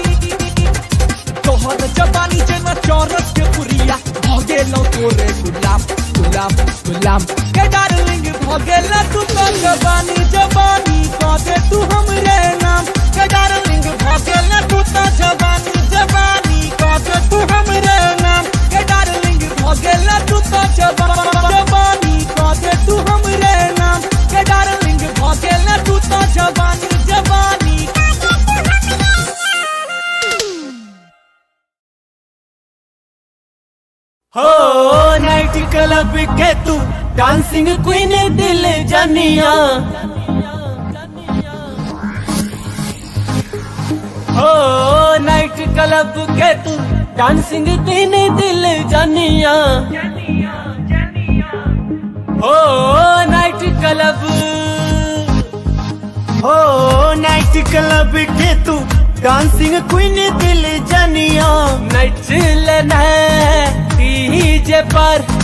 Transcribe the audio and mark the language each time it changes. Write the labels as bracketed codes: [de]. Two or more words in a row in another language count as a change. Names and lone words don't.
[mai] जेना चौरस के बुरिया भ गेल तोरे गुलाम के डार्लिंग भ गेल तू तो जवानी जवानी कह दे तू हमरे नाम के डार्लिंग भ गेल तू तो जवानी जवानी कह दे तू हमरे नाम के डार्लिंग भ गेल तू तो जवानी कह दे तू हमरे नाम के डार्लिंग भ गेल तू तो जवानी जवानी हो [en] night club [mai] के तू [en] dancing queen [mai] दिल जानिया हो [en] night club [mai] के तू [en] dancing queen [mai] दिल जानिया हो [en] night club [mai] के तू [en] dancing queen [mai] दिल जानिया नाइट लेना डीजे पर